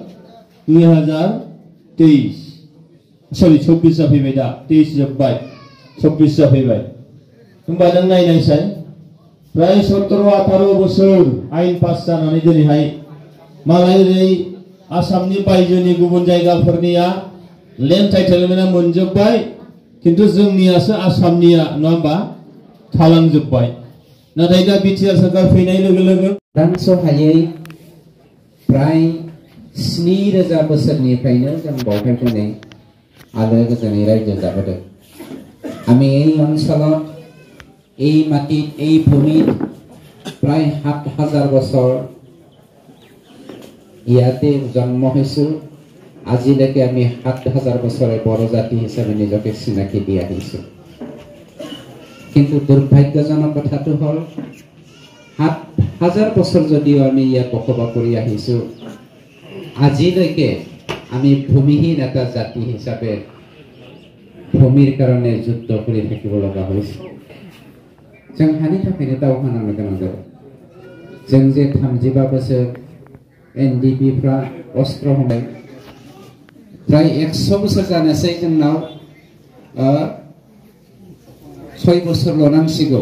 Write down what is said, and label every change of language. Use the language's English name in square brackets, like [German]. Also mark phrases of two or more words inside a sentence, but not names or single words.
[Bodo] 2023 सरि 24 जाफैबाय दा 23 जोब्बाय 24 जाफैबाय होमबा नों नायनायसाय प्राय 17-18 बोसोर आयेन पास जानानै दिनैहाय मालाय ओरै आसामनि बायजोनि गुबुन जायगाफोरनिया लेन्ड टाइटेलमेन्टआ मोनजोब्बाय खिन्थु जोंनियासो आसामनिया नङा होमबा थालांजोब्बाय। नाथाय दा बिटिआर सरकार फैनाय लोगो लोगो दानस'हायै प्राय 7,000 बोसोरनिफ्रायनो जों बावहाय दिनै आलो गोजोनै रायजो जाबोदों। [Assamese] আমি এই অঞ্চলত এই মাটিত এই ভূমিত প্ৰায় 7,000 বছৰ ইয়াতে জন্ম হৈছো। আজিলৈকে আমি 7,000 বছৰে বড়ো জাতি হিচাপে নিজকে চিনাকি দি আহিছো। কিন্তু দুৰ্ভাগ্যজনক কথাটো হ'ল 7,000 বছৰ যদিও আমি ইয়াত বসবাস কৰি আহিছো আজিলৈকে আমি ভূমিহীন এটা জাতি হিচাপে ভূমিৰ কাৰণে যুদ্ধ কৰি থাকিব লগা হৈছে। [Bodo] जों हानि थाखायनो दावहा नांनो गोनां जाबाय। जों जे 35 बोसोर एनडिपिफ्रा अस्त्र हमबाय प्राय 100 बोसोर जानोसै जोंनाव 6 बोसोरल' नांसिगौ।